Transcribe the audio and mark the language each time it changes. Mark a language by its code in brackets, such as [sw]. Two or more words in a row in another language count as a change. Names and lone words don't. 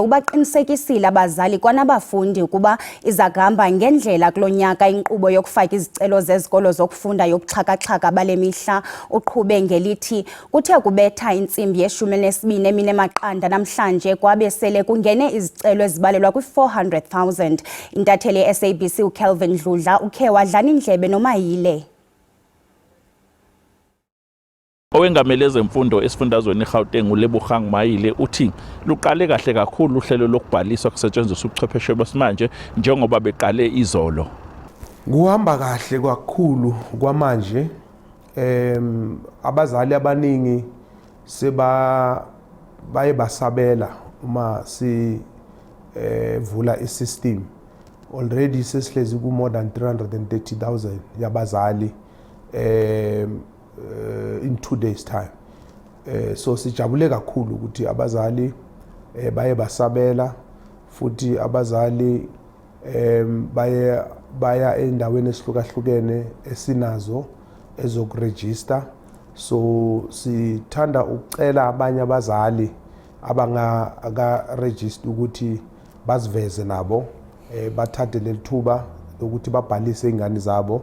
[xh] ubaqinisekisile abazali kwanabafundi ukuba izagamba ngendlela kulonyaka inkqubo yokufaka izicelo zezikolo zokufunda yobuxhaka-xhaka bale mihla uqhube ngelithi kuthe kubetha intsimbi ye-12 emine maqanda namhlanje kwabe sele kungene izicelo ezibalelwa kwi-400,000. Intatheli ye-SABC uKelvin Dludla ukhe wadlana indlebe noMayile. [zu] Owengamele ezemfundo esifundazweni eGauteng uLebogang Mayile uthi luqale kahle kakhulu uhlelo lokubhaliswa kusetshenziswa ubuchwepheshe besimanje njengoba beqale izolo. Kuhamba kahle kakhulu kwamanje, abazali abaningi baye basabela uma vula isystem. [en] Already [zu] sesihlezi ku [en] more than 330,000 yabazali in 2 days time. [zu] So sijabule kakhulu ukuthi abazali baye basabela futhi abazali baya endaweni esihlukahlukene esinazo ezokuregister. So sithanda ukucela abanye abazali abanga register ukuthi baziveze nabo bathathe lelithuba ukuthi babhalise ingane zabo.